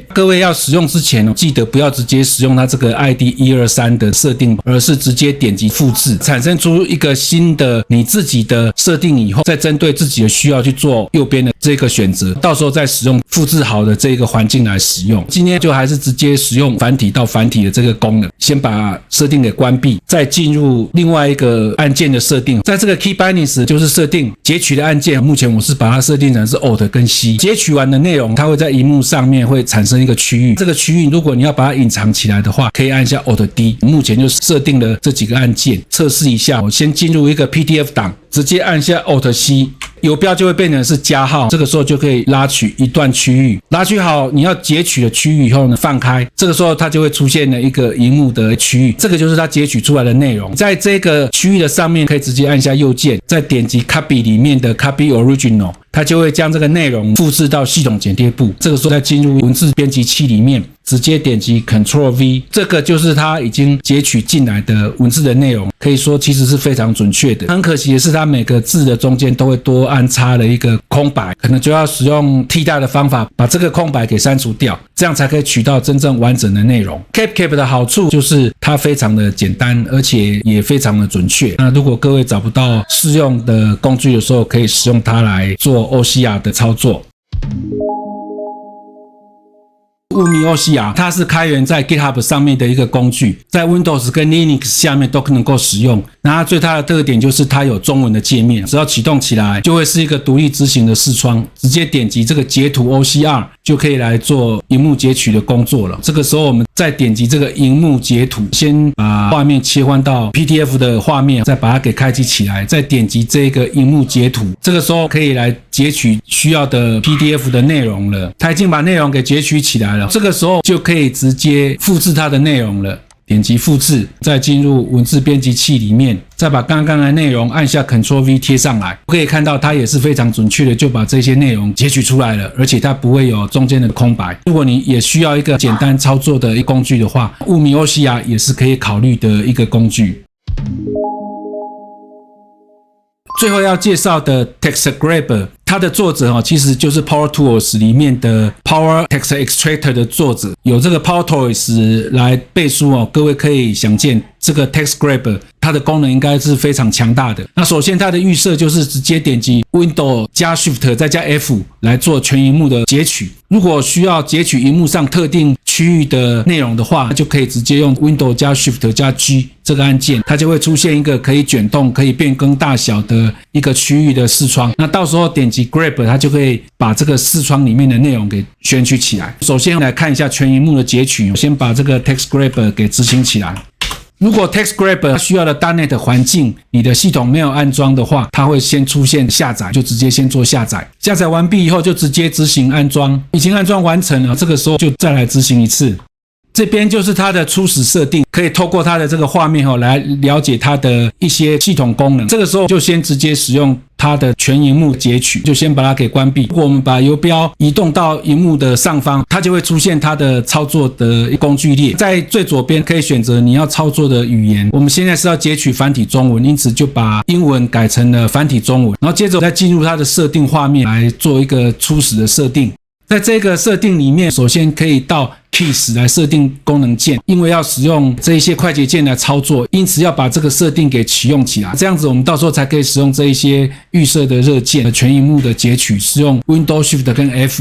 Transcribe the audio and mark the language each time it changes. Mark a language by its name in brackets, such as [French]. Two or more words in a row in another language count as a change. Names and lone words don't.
[Chinese] 各位要使用之前，記得不要直接使用它這個 ID 1、2、3的設定，而是直接點擊複製，產生出一個新的你自己的設定以後，再針對自己的需要去做右邊的這個選擇，到時候再使用複製好的這個環境來使用。今天就還是直接使用繁體到繁體的這個功能，先把設定給關閉，再進入另外一個按鍵的設定。在這個 Key Bindings 就是設定截取的按鍵，目前我是把它設定成是 Alt 跟 C。截取完的內容，它會在螢幕上面會產生一個區域，這個區域如果你要把它隱藏起來的話，可以按下 Alt D。目前就設定了這幾個按鍵，測試一下。我先進入一個 PDF 檔，直接按下 Alt C。游標就會變成是加號，這個時候就可以拉取一段區域，拉取好你要截取的區域以後呢，放開，這個時候它就會出現了一個螢幕的區域，這個就是它截取出來的內容。在這個區域的上面可以直接按下右鍵，再點擊 Copy 裡面的 Copy Original， 它就會將這個內容複製到系統剪貼簿。這個時候再進入文字編輯器裡面，直接點擊 Ctrl V，這個就是它已經截取進來的文字的內容，可以說其實是非常準確的。很可惜的是，它每個字的中間都會多安插了一個空白，可能就要使用替代的方法把這個空白給刪除掉，這樣才可以取到真正完整的內容。CapCap 的好處就是它非常的簡單，而且也非常的準確。那如果各位找不到適用的工具的時候，可以使用它來做 OCR 的操作。UmiOCR 它是開源在 GitHub 上面的一個工具，在 Windows 跟 Linux 下面都能夠使用。那它最大的特點就是它有中文的界面，只要啟動起來就會是一個獨立執行的視窗，直接點擊這個截圖 OCR 就可以來做螢幕截取的工作了。這個時候我們再點擊這個螢幕截圖，先把畫面切換到 PDF 的畫面，再把它給開啟起來，再點擊這個螢幕截圖，這個時候可以來截取需要的 PDF 的內容了。它已經把內容給截取起來了，這個時候就可以直接複製它的內容了。點擊複製，再進入文字編輯器裡面，再把剛剛的內容按下 Ctrl V 貼上來。可以看到它也是非常準確的就把這些內容截取出來了，而且它不會有中間的空白。如果你也需要一個簡單操作的一個工具的話，UmiOCR也是可以考慮的一個工具。最後要介紹的 TextGrabber， 它的作者其實就是 PowerTools 裡面的 Power Text Extractor 的作者，有這個 PowerTools 來背書各位可以想見這個 TextGrabber 它的功能應該是非常強大的。那首先它的預設就是直接點擊 Windows 加 Shift 再加 F 來做全螢幕的截取。如果需要截取螢幕上特定區域的內容的話，就可以直接用 Windows 加 Shift 加 G 這個按鍵，它就會出現一個可以捲動、可以變更大小的一個區域的視窗。那到時候點擊 Grab， 它就可以把這個視窗裡面的內容給選取起來。首先來看一下全螢幕的截取，先把這個 TextGrabber 給執行起來。如果 TextGrabber 需要的 .NET 環境你的系統沒有安裝的話，它會先出現下載，就直接先做下載。下載完畢以後就直接執行安裝，已經安裝完成了，這個時候就再來執行一次。這邊就是它的初始設定，可以透過它的這個畫面來了解它的一些系統功能。這個時候就先直接使用它的全螢幕截取，就先把它給關閉。如果我們把游標移動到螢幕的上方，它就會出現它的操作的工具列，在最左邊可以選擇你要操作的語言。我們現在是要截取繁體中文，因此就把英文改成了繁體中文，然後接着再進入它的設定畫面來做一個初始的設定。在這個設定裡面，首先可以到 Keys 來設定功能鍵，因為要使用這一些快捷鍵來操作，因此要把這個設定給啟用起來，這樣子我們到時候才可以使用這一些預設的熱鍵，全螢幕的截取是用 Windows Shift 跟 F。